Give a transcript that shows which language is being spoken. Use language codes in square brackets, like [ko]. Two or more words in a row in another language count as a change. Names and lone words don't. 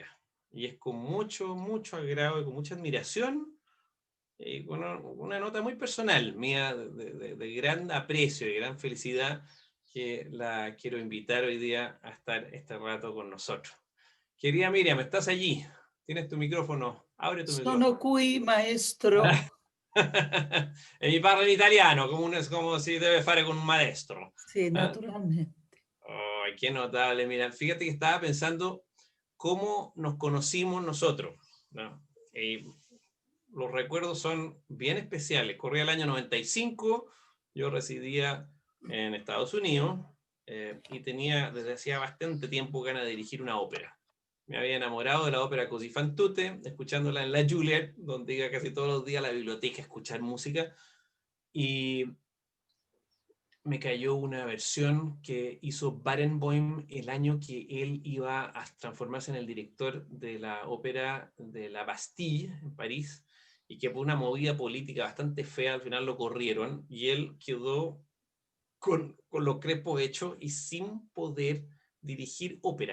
[es] Y es con mucho agrado y con mucha admiración y con una nota muy personal mía de gran aprecio y gran felicidad que la quiero invitar hoy día a estar este rato con nosotros. Querida Miriam, ¿estás allí? Tienes tu micrófono, abre tu [it] Sono [es] micrófono. [it] qui, maestro. E mi parla in italiano, come si deve fare con un maestro. Sì, [es] ¿Ah? [it] naturalmente. [es] Oh, qué notable, mira, fíjate que estaba pensando cómo nos conocimos nosotros, ¿no? Y los recuerdos son bien especiales. Corría el año 95, yo residía en Estados Unidos y tenía desde hacía bastante tiempo ganas de dirigir una ópera. Me había enamorado de la ópera Così fan tutte, escuchándola en la Juilliard, donde iba casi todos los días a la biblioteca a escuchar música, y me cayó una versión que hizo Barenboim el año que él iba a transformarse en el director de la ópera de la Bastille en París, y que por una movida política bastante fea al final lo corrieron y él quedó con los crepos hechos y sin poder dirigir ópera.